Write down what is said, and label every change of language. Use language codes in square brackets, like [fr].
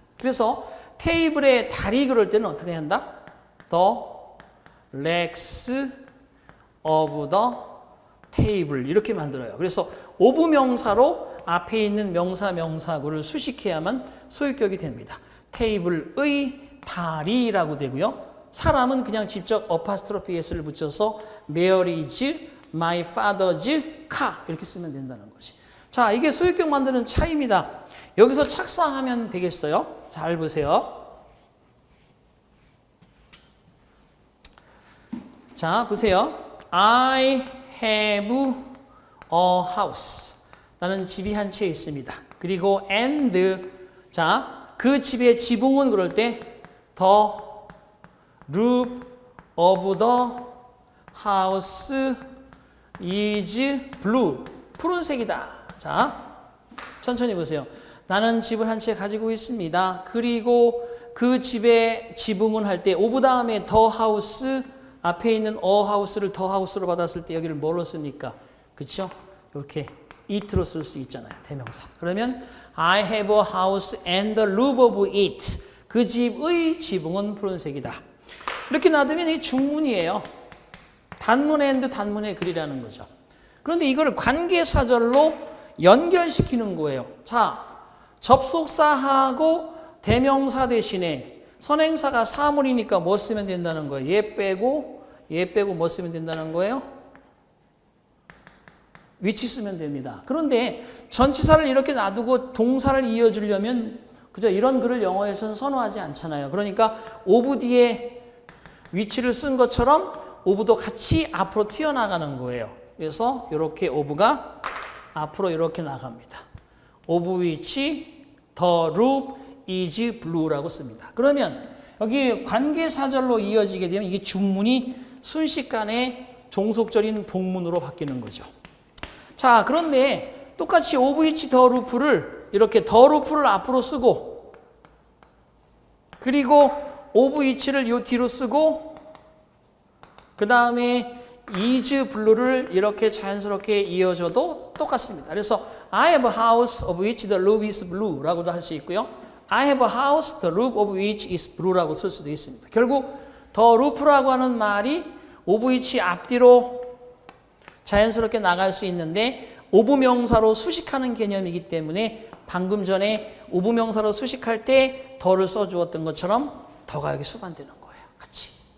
[ko] 그래서 테이블의 다리 그럴 때는 어떻게 한다? [en] The legs of the table [ko] 이렇게 만들어요. 그래서 of 명사로 앞에 있는 명사구를 수식해야만 소유격이 됩니다. 테이블의 다리라고 되고요. 사람은 그냥 직접 어파스트로피 s를 붙여서 [en] Mary is my father's car [ko] 이렇게 쓰면 된다는 것이. 자, 이게 소유격 만드는 차이입니다. 여기서 착상하면 되겠어요. 잘 보세요. 자, 보세요. [en] I have a house. [ko] 나는 집이 한 채 있습니다. 그리고 [en] and [ko] 자, 그 집의 지붕은 그럴 때 [en] the roof of the house is blue. [ko] 푸른색이다. 자, 천천히 보세요. 나는 집을 한 채 가지고 있습니다. 그리고 그 집의 지붕은 할 때 of 다음에 the house 앞에 있는 a house를 the house로 받았을 때 여기를 뭘로 씁니까? 그렇죠? 이렇게 it로 쓸 수 있잖아요. 대명사. [en] 그러면 I have a house and the roof of it. [ko] 그 집의 지붕은 푸른색이다. 이렇게 놔두면 이게 중문이에요. 단문 and 단문의 글이라는 거죠. 그런데 이걸 관계사절로 연결시키는 거예요. 자, 접속사하고 대명사 대신에 선행사가 사물이니까 뭐 쓰면 된다는 거예요? 얘 빼고 뭐 쓰면 된다는 거예요? 위치 쓰면 됩니다. 그런데 전치사를 이렇게 놔두고 동사를 이어주려면 그저 이런 글을 영어에서는 선호하지 않잖아요. 그러니까 of 뒤에 위치를 쓴 것처럼 of도 같이 앞으로 튀어나가는 거예요. 그래서 이렇게 of가 앞으로 이렇게 나갑니다. [en] of which the roof is blue [ko] 라고 씁니다. 그러면 여기 관계사절로 이어지게 되면 이게 중문이 순식간에 종속절인 복문으로 바뀌는 거죠. 자, 그런데 똑같이 [en] of which the roof [ko] 를 이렇게 the roof를 앞으로 쓰고 그리고 of which를 요 뒤로 쓰고 그 다음에 is blue를 이렇게 자연스럽게 이어져도 똑같습니다. 그래서 [en] I have a house of which the roof is blue [ko] 라고도 할 수 있고요. [en] I have a house, the roof of which is blue [ko] 라고 쓸 수도 있습니다. 결국 the roof라고 하는 말이 of which 앞뒤로 자연스럽게 나갈 수 있는데 of 명사로 수식하는 개념이기 때문에 방금 전에 of 명사로 수식할 때 더를 써주었던 것처럼 더가 여기 수반되는 거예요. 같이.